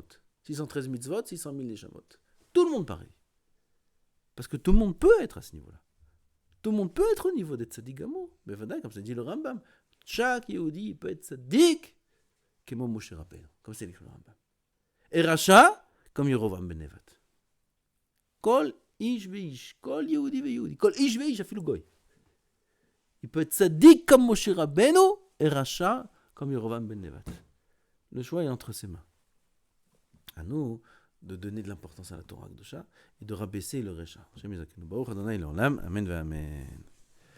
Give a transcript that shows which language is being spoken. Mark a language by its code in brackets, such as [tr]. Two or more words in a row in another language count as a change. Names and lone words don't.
[fr] 613 mitzvot, 600 000 neshamot. Tout le monde pareil. Parce que tout le monde peut être à ce niveau-là. Tout le monde peut être au niveau d'être [he] צדיק גמור. [fr] Mais voilà, comme ça dit le Rambam. Chaque Yehudi peut être tzaddik comme Moshe Rabbeinu. Comme c'est écrit le Rambam. Et Racha comme Yerovam ben Nevat. [he] כל איש ואיש. כל יהודי ויהודי. כל איש ואיש אפילו גוי. [fr] Il peut être tzaddik comme Moshe Rabbeinu et Racha comme Yerovam ben Nevat. Le choix est entre ses mains. À nous de donner de l'importance à la [he] תורה קדושה [fr] et de rabaisser le Recha.